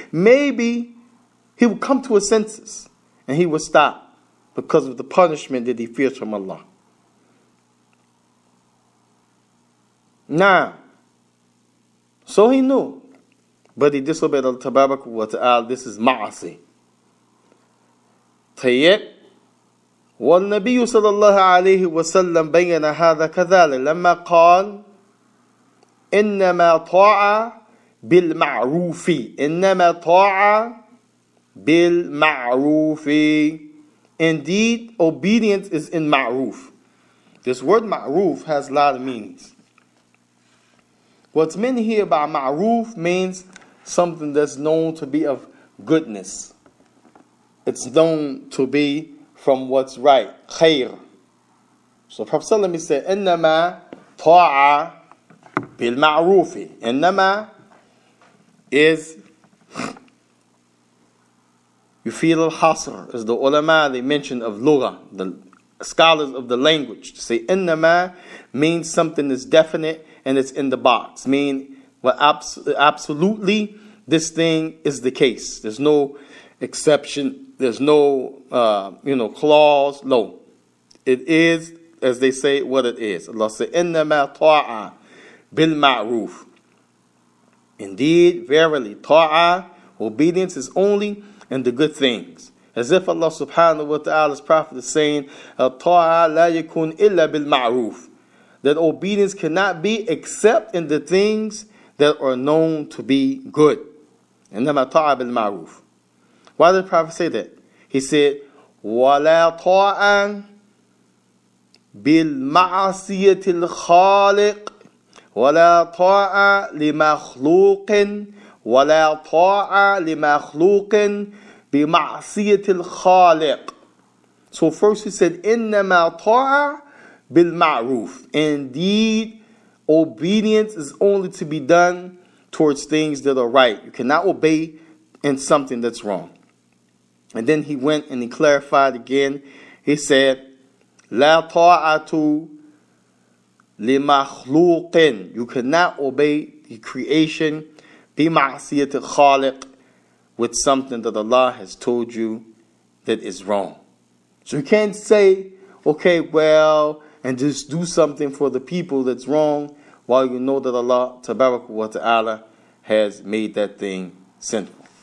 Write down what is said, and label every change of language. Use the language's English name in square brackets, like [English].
[English] Maybe he will come to his senses and he will stop because of the punishment that he fears from Allah. Now, so he knew, but he disobeyed Allah Tabaraka wa Ta'ala. This is ma'asi. [Arabic] طيب. والنبي صلى الله عليه وسلم بين هذا كذلك لما قال إنما طاعة بالمعروف. إنما طاعة بالمعروف. [English] Indeed, obedience is in ma'ruf. This word ma'ruf has a lot of meanings. What's meant here by ma'ruf means something that's known to be of goodness. It's known to be from what's right. Khair. So Prophet ﷺ said, [Arabic] إنما طاعة بالمعروف. [English] إنما is you feel al-hasr, as the ulama they mention of lugha, the scholars of the language. To say innama means something that's definite and it's in the box. Mean, well, absolutely this thing is the case. There's no exception. There's no clause. No, it is as they say what it is. Allah said [Arabic] innama ta'a bil ma'ruf. [English] Indeed, verily, ta'a, obedience is only in the good things. As if Allah subhanahu wa ta'ala's prophet is saying, [Arabic] ta'a la yakun illa bil ma'ruf. [English] That obedience cannot be except in the things that are known to be good. [Arabic] إنما طاعة بالمعروف. [English] Why did the Prophet say that? He said, [Arabic] ولا طاعة بالمعصية الخالق ولا طاعة لمخلوق ولا طاعة لمخلوق بمعصية الخالق. [English] So first he said, [Arabic] إنما طاعة بالمعروف. [English] Indeed, obedience is only to be done towards things that are right. You cannot obey in something that's wrong. And then he went and he clarified again. He said, [Arabic] لا طاعة لمخلوق. [English] You cannot obey the creation [Arabic] بمعصية الخالق, [English] with something that Allah has told you that is wrong. So you can't say, okay, well, and just do something for the people that's wrong while you know that Allah Tabarak wa Ta'ala has made that thing sinful.